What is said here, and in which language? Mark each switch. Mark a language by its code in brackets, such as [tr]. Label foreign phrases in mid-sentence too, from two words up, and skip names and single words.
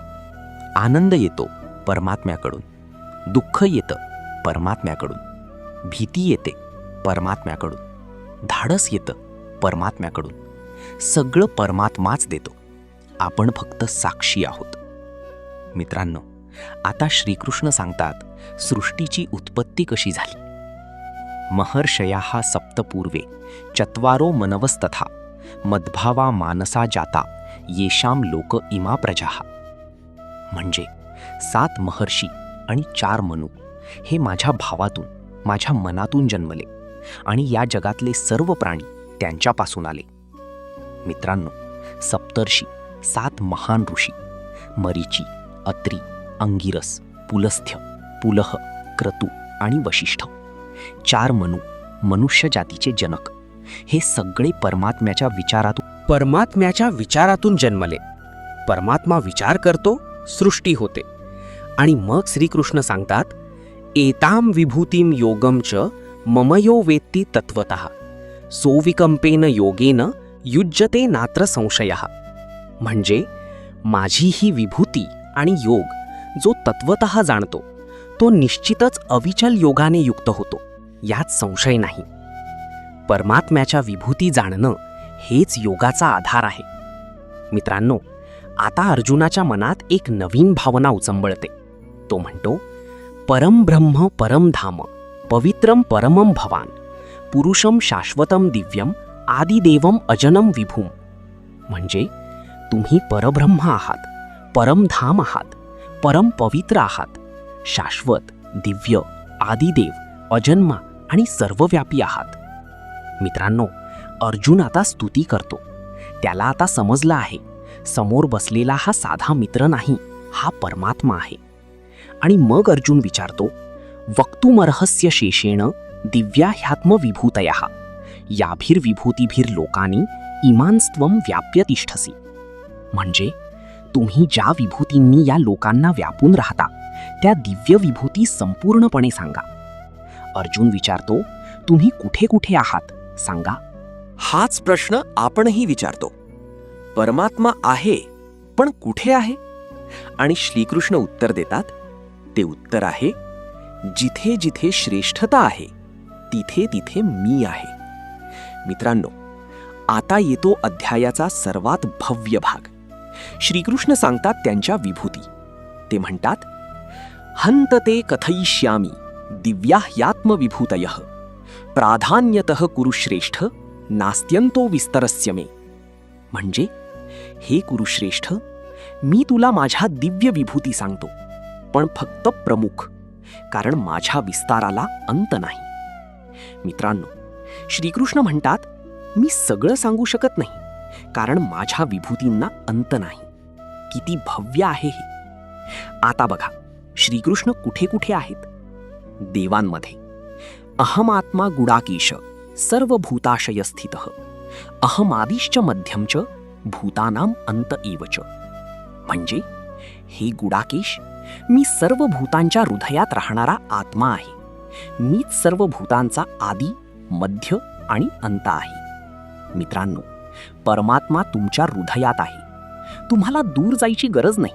[mr] आनंद येतो परमात्म्याकडून, दुःख येतं परमात्म्याकडून, भीती येते परमात्म्याकडून, धाडस येतं परमात्म्याकडून. सगळं परमात्माच देतो, आपण फक्त साक्षी आहोत. मित्रांनो, आता श्रीकृष्ण सांगतात, सृष्टीची उत्पत्ती कशी झाली. [sa] महर्षयाः सप्तपूर्वे चत्वारो मनवस्तथा मद्भावा मानसा जाता येषां लोक इमा प्रजाः. [mr] म्हणजे, 7 महर्षी आणि 4 मनु हे माझ्या भावातून, माझ्या मनातून जन्मले आणि या जगातले सर्व प्राणी त्यांच्यापासून आले. मित्रांनो, सप्तर्षी 7 महान ऋषी मरीची, अत्री, अंगिरस, पुलस्त्य, पुलह, क्रतू आणि वशिष्ठ, 4 मनुष्य जातीचे जनक, हे सगळे परमात्म्याच्या विचारातून जन्मले. परमात्मा विचार करतो, सृष्टी होते. आणि मग श्रीकृष्ण सांगतात, [sa] एताम विभूतिम योगम च ममयो वेत्ती तत्वतः सोविकंपेन योगेन युज्यते नात्र संशयः. [mr] म्हणजे माझी ही विभूती आणि योग जो तत्वतः जाणतो तो निश्चितच अविचल योगाने युक्त होतो, यात संशय नाही. परमात्म्याच्या विभूती जाणणं हेच योगाचा आधार आहे. मित्रांनो, आता अर्जुनाच्या मनात एक नवीन भावना उचंबळते. तो म्हणतो, [sa] परम ब्रह्म परम धाम पवित्रम परमम भवान पुरुषम शाश्वतम दिव्यम आदिदेवम अजनम विभूम. [mr] म्हणजे तुम्ही परब्रह्म आहात, परमधाम आहात, परम पवित्र आहात, शाश्वत, दिव्य, आदिदेव, अजन्मा आणि सर्वव्यापी आहात. मित्रांनो, अर्जुन आता स्तुती करतो. त्याला आता समजलं आहे, समोर बसलेला हा साधा मित्र नाही, हा परमात्मा आहे. आणि मग अर्जुन विचारतो, [sa] वक्तुमर्हस्य शेषेण दिव्या ह्यात्मविभूतयः याभिर्विभूतिभिर लोकानी इमांस्त्वं व्याप्य तिष्ठसी. [mr] म्हणजे तुम्ही ज्या विभूतींनी या लोकांना व्यापून राहता त्या दिव्य विभूती संपूर्णपणे सांगा. अर्जुन विचारतो, तुम्ही कुठे कुठे आहात सांगा. हाच प्रश्न आपणही विचारतो. परमात्मा आहे, पण कुठे आहे? आणि श्रीकृष्ण उत्तर देतात, ते उत्तर आहे, जिथे जिथे श्रेष्ठता आहे तिथे तिथे मी आहे. मित्रांनो, आता येतो अध्यायाचा सर्वात भव्य भाग. श्रीकृष्ण सांगतात त्यांच्या विभूती. ते म्हणतात, [sa] हंतते कथयिष्यामि दिव्या ह्यात्मविभूतयः प्राधान्यतः कुरुश्रेष्ठ नास्त्यंतो विस्तरस्य मे. [mr] म्हणजे हे कुरुश्रेष्ठ, मी तुला माझ्या दिव्य विभूती सांगतो, पण फक्त प्रमुख, कारण माझ्या विस्ताराला अंत नाही. मित्रांनो, श्रीकृष्ण म्हणतात, मी सगळं सांगू शकत नाही, कारण माझ्या विभूतींना अंत नाही. किती भव्य आहे हे. आता बघा, श्रीकृष्ण कुठे कुठे आहेत? देवांमध्ये. [sa] अहमात्मा गुडाकेश सर्वभूताशय स्थितः अहमादिश्च मध्यम च भूतानाम अंत एव च. [mr] म्हणजे हे गुडाकेश, मी सर्व भूतांच्या हृदयात राहणारा आत्मा आहे. मीच सर्व भूतांचा आदी, मध्य आणि अंत आहे. मित्रांनो, परमात्मा तुमच्या हृदयात आहे. तुम्हाला दूर जायची गरज नाही.